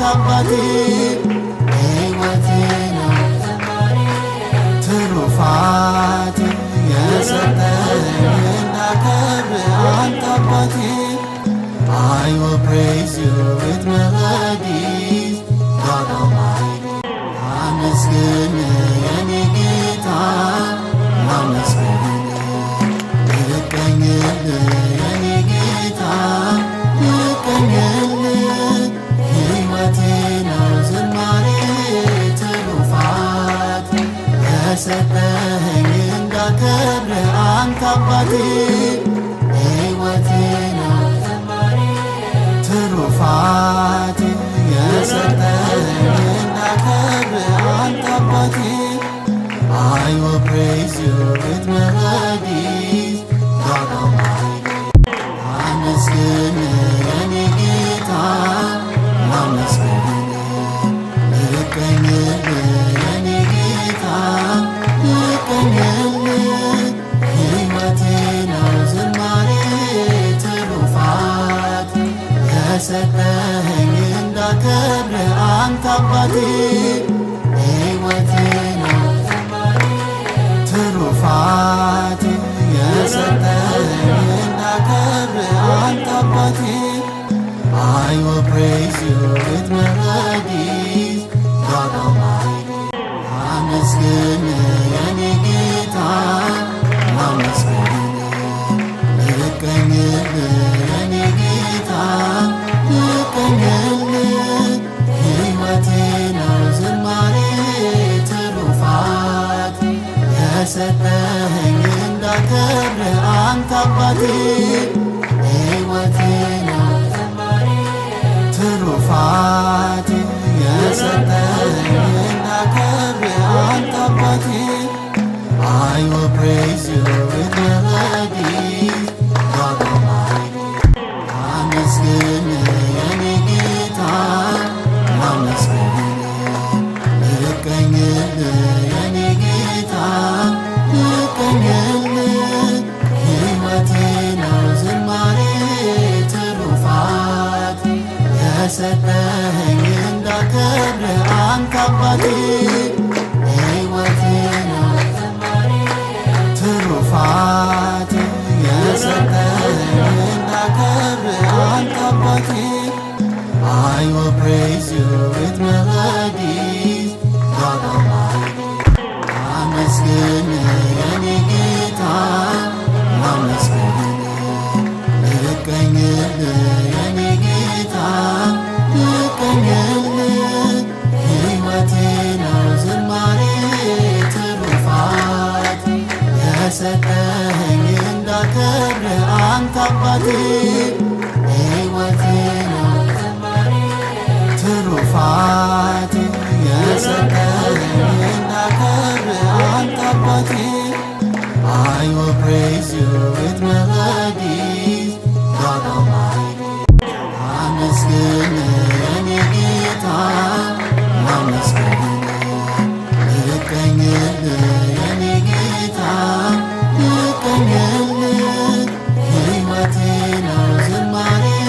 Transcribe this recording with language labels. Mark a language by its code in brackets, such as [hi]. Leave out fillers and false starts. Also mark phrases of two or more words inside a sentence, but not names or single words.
[am] አባቴ ሕይወቴ ነው ትሩፋቴ የሰጠኝ እንዳከብር አንተ አባቴ [en] I will praise you with melodies God Almighty [am] አመስግን የኔ ጌታ አመስግን ልቀኝል የኔ ጌታ ልቀኝል ሕይወቴ ነው ዝማሬ ትሩፋት የሰጠኸኝ እንዳከብር አንተ አባቴ ሕይወቴ ነው ትሩፋት የሰጠኸኝ እንዳከብር አንተ አባቴ [en] I will praise you with melodies God Almighty [am] አመስግን የኔ ጌታ አመስግን ልቀኝል የኔ ጌታ ልቀኝል ሕይወቴ ነው ዝማሬ ትሩፋት የሰጠኸኝ እንዳከብር አንተ አባቴ ሕይወቴ ነው ትሩፋት የሰጠኸኝ እንዳከብር አንተ አባቴ [en] I will praise you with melodies God Almighty [am] አመስግን የኔ ጌታ አመስግን ልቀኝል የኔ ጌታ ልቀኝል ሕይወቴ ነው ዝማሬ ትሩፋት የሰጠኸኝ እንዳከብር አንተ አባቴ ሕይወቴ ነው ትሩፋት የሰጠኸኝ እንዳከብር አንተ አባቴ [en] I will praise you with melodies God Almighty [am] አመስግን የኔ ጌታ አመስግን ልቀኝል የኔ ጌታ ልቀኝል ሕይወቴ ነው ዝማሬ ትሩፋት የሰጠኸኝ እንዳከብር አንተ አባቴ ሕይወቴ ነው ትሩፋት የሰጠኸኝ እንዳከብር አንተ አባቴ [en] I will praise you with melodies God Almighty [am] አመስግን የኔ ጌታ አመስግን ልቀኝል የኔ ጌታ ልቀኝል ሕይወቴ ነው ዝማሬ ትሩፋት የሰጠኸኝ እንዳከብር አንተ አባቴ ሕይወቴ ነው ትሩፋት የሰጠኸኝ እንዳከብር አንተ አባቴ [en] I will praise you with melodies God Almighty [am] አመስግን የኔ ጌታ አመስግን ልቀኝል የኔ ጌታ ልቀኝል ሕይወቴ ነው ዝማሬ